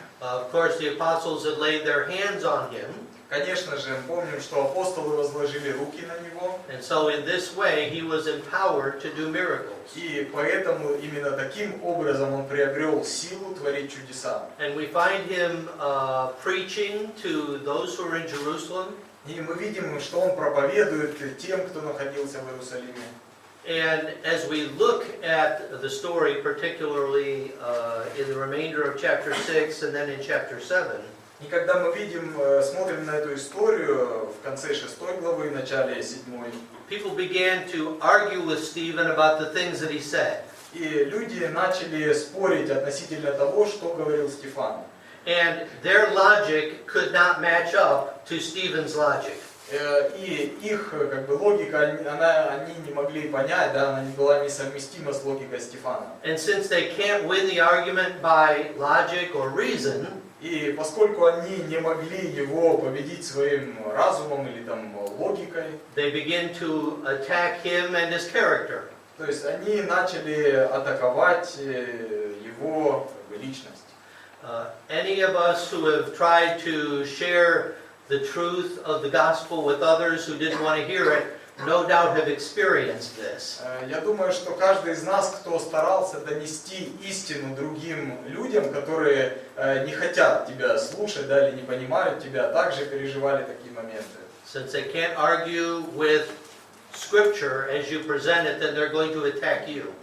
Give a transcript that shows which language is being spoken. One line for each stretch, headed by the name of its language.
English: Of course, the apostles had laid their hands on him.
Russian: Конечно же, помним, что апостолы возложили руки на него.
English: And so in this way, he was empowered to do miracles.
Russian: И поэтому именно таким образом он приобрел силу творить чудеса.
English: And we find him preaching to those who are in Jerusalem.
Russian: И мы видим, что он проповедует тем, кто находился в Иерусалиме.
English: And as we look at the story, particularly in the remainder of chapter 6 and then in chapter 7,
Russian: И когда мы смотрим на эту историю в конце 6 главы и начале 7,
English: people began to argue with Stephen about the things that he said.
Russian: и люди начали спорить относительно того, что говорил Стефан.
English: And their logic could not match up to Stephen's logic.
Russian: И их логика, они не могли понять, да, она не была несовместима с логикой Стефана.
English: And since they can't win the argument by logic or reason,
Russian: И поскольку они не могли его победить своим разумом или там логикой,
English: they begin to attack him and his character.
Russian: то есть они начали атаковать его личность.
English: Any of us who have tried to share the truth of the gospel with others who didn't want to hear it, no doubt have experienced this.
Russian: Я думаю, что каждый из нас, кто старался донести истину другим людям, которые не хотят тебя слушать, да, или не понимают тебя, также переживали такие моменты.
English: Since they can't argue with Scripture as you present it, then they're going to attack you.